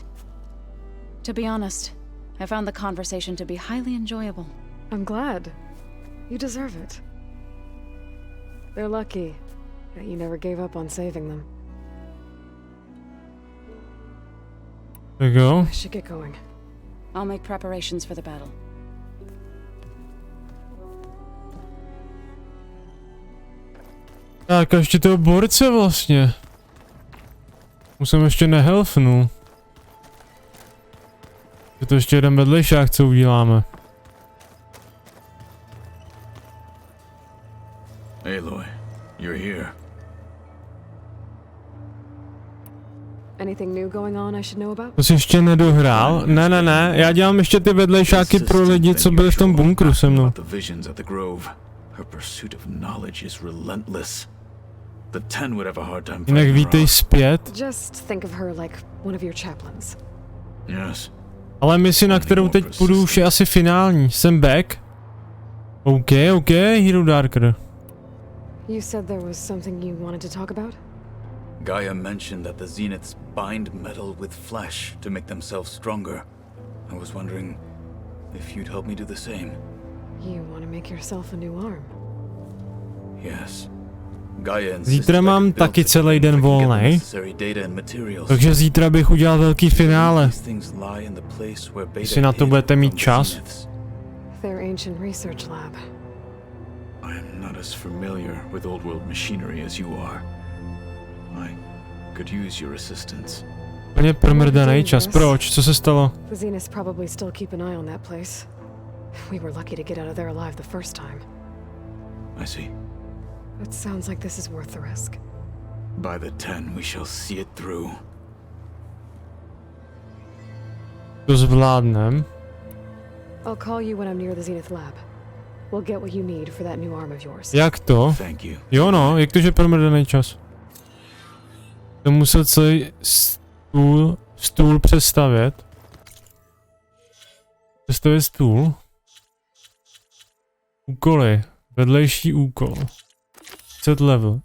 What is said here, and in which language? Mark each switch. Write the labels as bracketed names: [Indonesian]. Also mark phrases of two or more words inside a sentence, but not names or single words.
[English] To be honest, I found the conversation to be highly enjoyable. I'm glad. You deserve it. They're lucky that you never gave up on saving them. There you go. I should get going. I'll make preparations for the battle. [Czech] Tak a ještě toho borce vlastně. Musím ještě nehelfnul. Je to ještě jeden vedlejšák, co uděláme. [English] Aloy, you're here. Anything new going on I should know about? [Czech] To jsi ještě nedohrál? Ne, já dělám ještě ty vedlejšáky pro lidi, co byli v tom bunkru se mnou. Jinak vítej zpět. [English] Just think of her like one of your chaplains. Yes. [Czech] Ale misi, na kterou teď půjdu, už je asi finální. Jsem back. OK, Hero Darker. [English] You said there was something you wanted to talk about? Gaia mentioned that the Zeniths bind metal with flesh to make themselves stronger. I was wondering if you'd help me do the same. You want to make yourself a new arm? Yes. [Czech] Zítra mám taky celý den volnej, takže zítra bych udělal velký finále. Jestli na to budete mít čas. [English] Their ancient research lab. I am not as familiar with old world machinery as you are. I could use your assistance. [Czech] Úplně promrdaný čas. Proč? Co se stalo? [English] The Zeniths probably still keep an eye on that place. We were lucky to get out of there alive the first time. I see. It sounds like this is worth the risk. By the 10, we shall see it through. [Czech] To zvládnem. [English] I'll call you when I'm near the Zenith lab. We'll get what you need for that new arm of yours. [Czech] Jak to? Jo no, jak to, že promrdaný čas? To musel celý stůl přestavět. Přestavět stůl. Úkoly. Vedlejší úkol. [English] Set level.